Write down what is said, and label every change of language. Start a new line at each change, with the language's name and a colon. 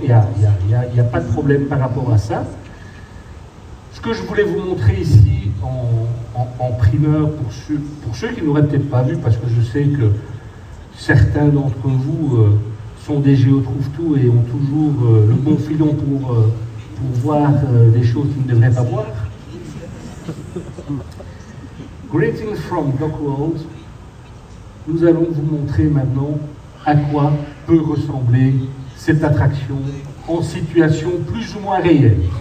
French: Il n'y a pas de problème par rapport à ça. Ce que je voulais vous montrer ici en primeur, pour ceux qui n'auraient peut-être pas vu, parce que je sais que certains d'entre vous sont des géotrouve-tout et ont toujours le bon filon pour voir des choses qu'ils ne devraient pas voir.
English: Greetings from DocWorld.
French: Nous allons vous montrer maintenant à quoi peut ressembler cette attraction en situation plus ou moins réelle.